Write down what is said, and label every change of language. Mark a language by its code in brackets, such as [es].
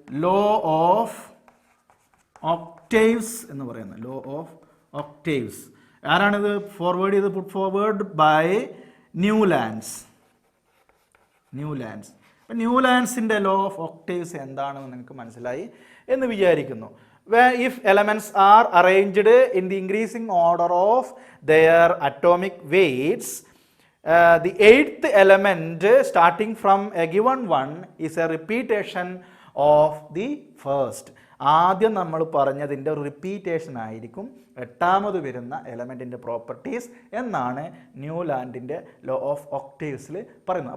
[ml] Law of octaves എന്ന് പറയുന്നത്. Law of octaves ആരാണിത് ഫോർവേഡ് ചെയ്ത് [en] put forward by [ml] ന്യൂലാൻഡ്സ്. അപ്പം ന്യൂലാൻഡ്സിൻ്റെ ലോ ഓഫ് ഒക്ടേവ്സ് എന്താണെന്ന് നിങ്ങൾക്ക് മനസ്സിലായി എന്ന് വിചാരിക്കുന്നു. [en] If elements are arranged in the increasing order of their atomic weights, the 8th element starting from a given one is a repetition of the first. [ml] ആദ്യം നമ്മൾ പറഞ്ഞതിൻ്റെ ഒരു റിപ്പീറ്റേഷൻ ആയിരിക്കും എട്ടാമത് വരുന്ന എലമെൻറ്റിൻ്റെ പ്രോപ്പർട്ടീസ് എന്നാണ് ന്യൂലാൻഡിൻ്റെ ലോ ഓഫ് ഒക്ടേവ്സിൽ പറയുന്നത്.